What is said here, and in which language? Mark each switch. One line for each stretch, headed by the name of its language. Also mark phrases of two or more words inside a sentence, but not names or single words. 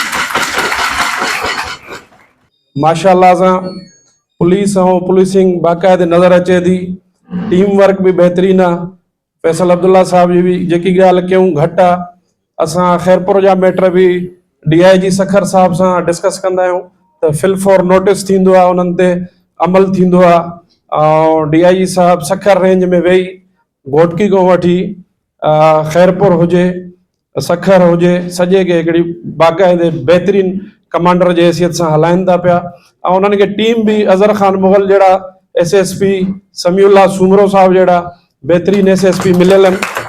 Sindhi: ماشاء اللہ سا
English: police policing
Sindhi: باقاعدہ نظر اچے تھی,
English: team work
Sindhi: بھی بہترین ہے. فیصل عبداللہ صاحب جی بھی جی گال کیوں گھٹ ہے. اساں خیرپور جا میٹر بھی DIG سکھر صاحب سے ڈسکس کندا آहियूं, تو فل فور نوٹس تھیندو आहे, उन्हनि ते अमल थींदो आहे। ऐं DIG साहब सखर रेंज में वेही घोटकी खां वठी खैरपुर हुजे, सखर हुजे, सॼे खे हिकिड़ी बाक़ाइदे बहितरीन कमांडर जे हैसियत सां हलाइनि था पिया। ऐं उन्हनि खे टीम बि अज़हर ख़ान मुग़ल जहिड़ा SSP, समीउल्लाह सूमरो साहब जहिड़ा बहितरीन SSP मिलियल आहिनि।